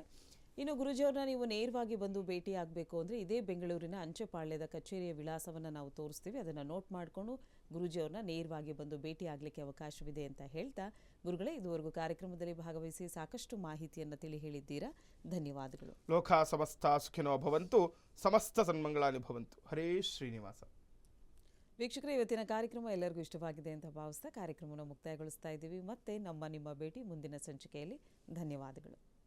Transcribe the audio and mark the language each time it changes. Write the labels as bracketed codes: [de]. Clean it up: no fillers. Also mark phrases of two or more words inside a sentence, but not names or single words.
[kn] ಇನ್ನು ಗುರೂಜಿಯವ್ರನ್ನ ನೀವು ನೇರವಾಗಿ ಬಂದು ಭೇಟಿ ಆಗಬೇಕು ಅಂದರೆ ಇದೇ ಬೆಂಗಳೂರಿನ ಅಂಚೆಪಾಳ್ಯದ ಕಚೇರಿಯ ವಿಳಾಸವನ್ನು ನಾವು ತೋರಿಸ್ತೀವಿ. ಅದನ್ನು ನೋಟ್ ಮಾಡಿಕೊಂಡು ಗುರೂಜಿಯವ್ರನ್ನ ನೇರವಾಗಿ ಬಂದು ಭೇಟಿ ಆಗಲಿಕ್ಕೆ ಅವಕಾಶವಿದೆ ಅಂತ ಹೇಳ್ತಾ ಗುರುಗಳೇ, ಇದುವರೆಗೂ ಕಾರ್ಯಕ್ರಮದಲ್ಲಿ ಭಾಗವಹಿಸಿ ಸಾಕಷ್ಟು ಮಾಹಿತಿಯನ್ನು ತಿಳಿ ಹೇಳಿದ್ದೀರಾ. ಧನ್ಯವಾದಗಳು. [sa] ಲೋಕ ಸಮಸ್ತ ಸುಖಿನೋ ಭವಂತು, ಸಮಸ್ತ ಸನ್ಮಂಗಳಾನಿ ಭವಂತು. [kn] ಹರೇ ಶ್ರೀನಿವಾಸ. ವೀಕ್ಷಕರೇ, ಇವತ್ತಿನ ಕಾರ್ಯಕ್ರಮ ಎಲ್ಲರಿಗೂ ಇಷ್ಟವಾಗಿದೆ ಅಂತ ಭಾವಿಸ್ತಾ ಕಾರ್ಯಕ್ರಮವನ್ನು ಮುಕ್ತಾಯಗೊಳಿಸ್ತಾ ಇದ್ದೀವಿ. ಮತ್ತೆ ನಿಮ್ಮ ಭೇಟಿ ಮುಂದಿನ ಸಂಚಿಕೆಯಲ್ಲಿ. ಧನ್ಯವಾದಗಳು.